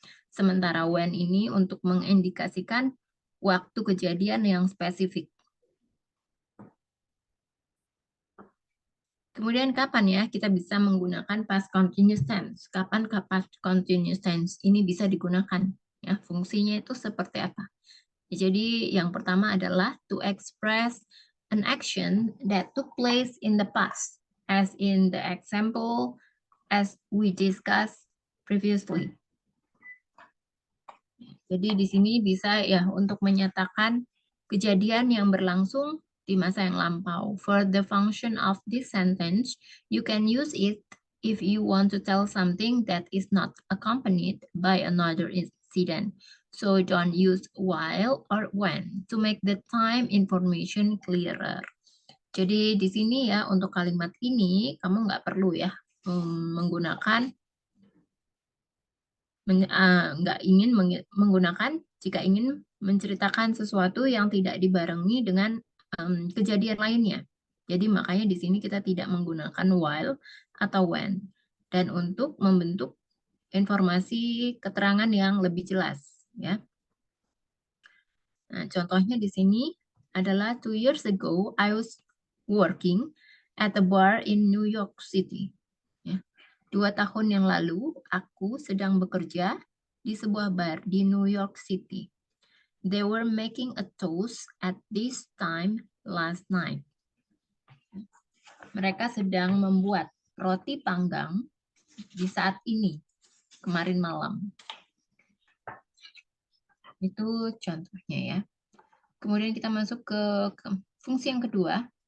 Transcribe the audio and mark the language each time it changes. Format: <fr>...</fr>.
<id>Sementara when ini untuk mengindikasikan waktu kejadian yang spesifik. Kemudian kapan ya kita bisa menggunakan past continuous tense? Kapan past continuous tense ini bisa digunakan? Ya, fungsinya itu seperti apa? Jadi yang pertama adalah</id> <en>to express an action that took place in the past, as in the example as we discussed previously.</en> <id>Jadi di sini bisa ya untuk menyatakan kejadian yang berlangsung di masa yang lampau.</id> <en>For the function of this sentence, you can use it if you want to tell something that is not accompanied by another incident. So don't use while or when to make the time information clearer.</en> <id>Jadi di sini ya untuk kalimat ini kamu nggak perlu ya menggunakan nggak ingin menggunakan jika ingin menceritakan sesuatu yang tidak dibarengi dengan kejadian lainnya. Jadi makanya di sini kita tidak menggunakan while atau when. Dan untuk membentuk informasi keterangan yang lebih jelas, ya. Nah, contohnya di sini adalah</id> <en>2 years ago I was working at a bar in New York City.</en> <id>Ya. 2 tahun yang lalu aku sedang bekerja di sebuah bar di New York City.</id> <en>They were making a toast at this time last night.</en> <id>Mereka sedang membuat roti panggang di saat ini, kemarin malam. Itu contohnya ya. Kemudian kita masuk ke fungsi yang kedua.</id>